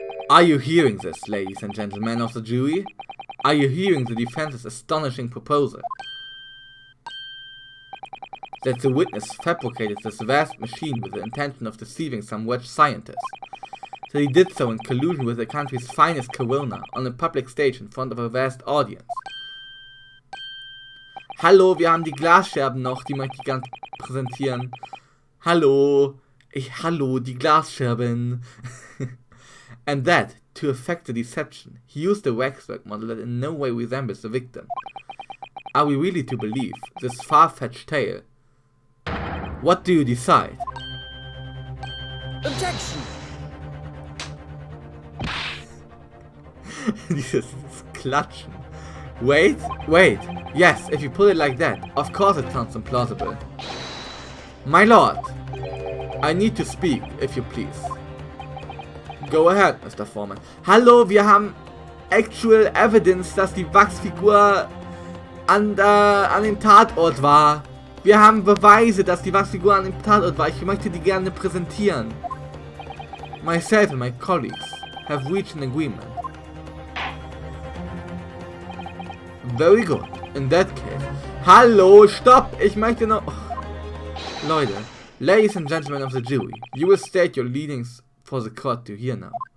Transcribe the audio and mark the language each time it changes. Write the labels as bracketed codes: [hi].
[en] Are you hearing this, ladies and gentlemen of the jury? Are you hearing the defense's astonishing proposal? That the witness fabricated this vast machine with the intention of deceiving some wedge scientist. That he did so in collusion with the country's finest coroner on a public stage in front of a vast audience. [de] Hallo, wir haben die Glasscherben noch, die möchte ich ganz präsentieren. Hallo, hallo, die Glasscherben. [en] And that, to effect the deception, he used a waxwork model that in no way resembles the victim. Are we really to believe this far-fetched tale? What do you decide? Objection! [de] Dieses Klatschen. [en] Wait. Yes, if you put it like that, of course it sounds implausible. My lord, I need to speak, if you please. Go ahead, Mr. Foreman. [de] Hallo, wir haben [en] actual evidence, [de] dass die Wachsfigur an dem Tatort war. Wir haben Beweise, dass die Wachsfigur an dem Tatort war. Ich möchte die gerne präsentieren. [en] Myself and my colleagues have reached an agreement. Very good. In that case. [de] Hallo, stopp! Ich möchte noch... [en] Leute, ladies and gentlemen of the jury, you will state your leadings for the court to hear now.